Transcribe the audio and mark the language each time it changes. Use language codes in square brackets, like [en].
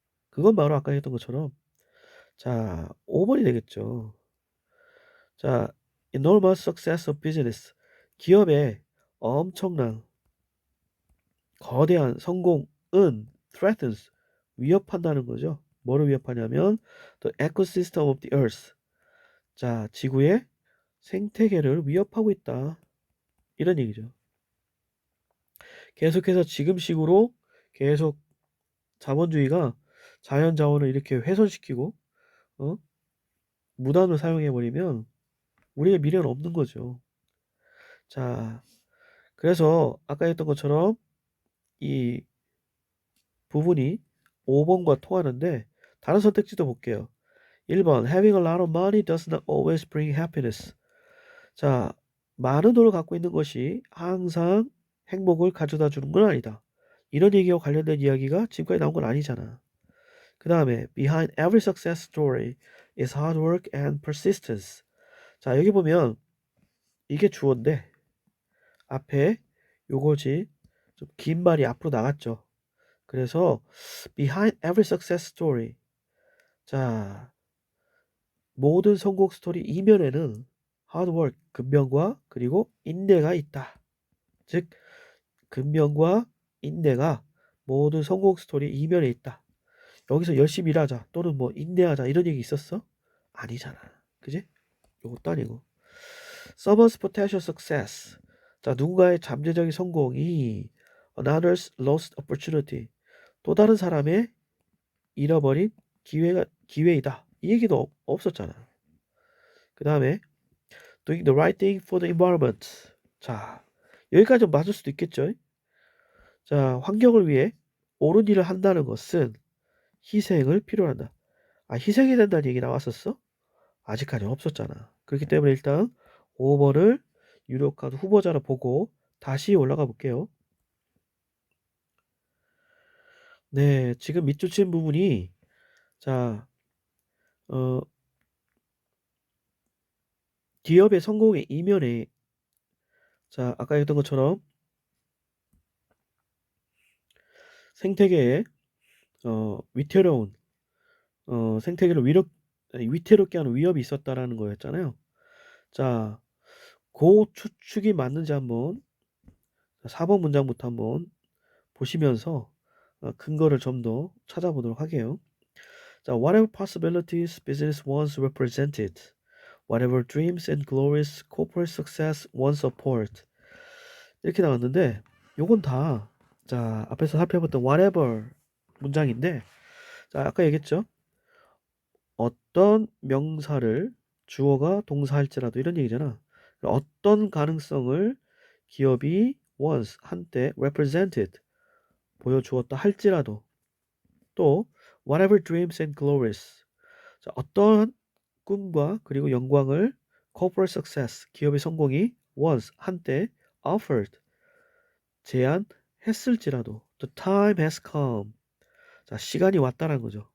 [ko] 그건 바로 아까 했던 것처럼 자, 5번이 되겠죠. [en] 자, enormous success of business. [ko] 기업의 엄청난 거대한 성공은 threatens 위협한다는 거죠. 뭐를 위협하냐면 [en] the ecosystem of the earth. [ko] 자, 지구의 생태계를 위협하고 있다. 이런 얘기죠. 계속해서 지금식으로 계속 자본주의가 자연 자원을 이렇게 훼손시키고 어? 무단으로 사용해버리면 우리의 미래는 없는 거죠. 자, 그래서 아까 했던 것처럼 이 부분이 5번과 통하는데 다른 선택지도 볼게요. [en] 1번 Having a lot of money does not always bring happiness. [ko] 자, 많은 돈을 갖고 있는 것이 항상 행복을 가져다 주는 건 아니다. 이런 얘기와 관련된 이야기가 지금까지 나온 건 아니잖아. 그 다음에 [en] Behind every success story is hard work and persistence. [ko] 자, 여기 보면 이게 주어인데 앞에 요거지 좀 긴 말이 앞으로 나갔죠. [en] 그래서 behind every success story. [ko] 자, 모든 성공 스토리 이면에는 [en] hard work, [ko] 근면과 그리고 인내가 있다. 즉, 근면과 인내가 모든 성공 스토리 이면에 있다. 여기서 열심히 일하자 또는 뭐 인내하자 이런 얘기 있었어? 아니잖아. 그지? 요것도 아니고. [en] Someone's potential success. [ko] 자, 누군가의 잠재적인 성공이 [en] another's lost opportunity. [ko] 또 다른 사람의 잃어버린 기회이다. 이 얘기도 없었잖아. 그 다음에 [en] doing the right thing for the environment. [ko] 자, 여기까지 좀 맞을 수도 있겠죠. 자, 환경을 위해 옳은 일을 한다는 것은 희생을 필요로 한다. 아, 희생이 된다는 얘기 나왔었어? 아직까지 없었잖아. 그렇기 때문에 일단 5번을 유력한 후보자로 보고 다시 올라가 볼게요. 네, 지금 밑줄 친 부분이 자, 기업의 성공의 이면에 자, 아까 했던 것처럼 생태계에 위태로운 생태계를 위태롭게 하는 위협이 있었다라는 거였잖아요. 자, 그 추측이 맞는지 한번 4번 문장부터 한번 보시면서 근거를 좀 더 찾아보도록 할게요. [en] 자, whatever possibilities business once represented, whatever dreams and glories corporate success once support. [ko] 이렇게 나왔는데 요건 다 자, 앞에서 살펴봤던 whatever 문장인데 자, 아까 얘기했죠. 어떤 명사를 주어가 동사할지라도 이런 얘기잖아. 어떤 가능성을 기업이 once 한때 represented 보여주었다 할지라도 또 [en] whatever dreams and glories [ko] 자, 어떠한 꿈과 그리고 영광을 [en] corporate success [ko] 기업의 성공이 once 한때 offered 제안했을지라도 [en] the time has come [ko] 자, 시간이 왔다는 거죠.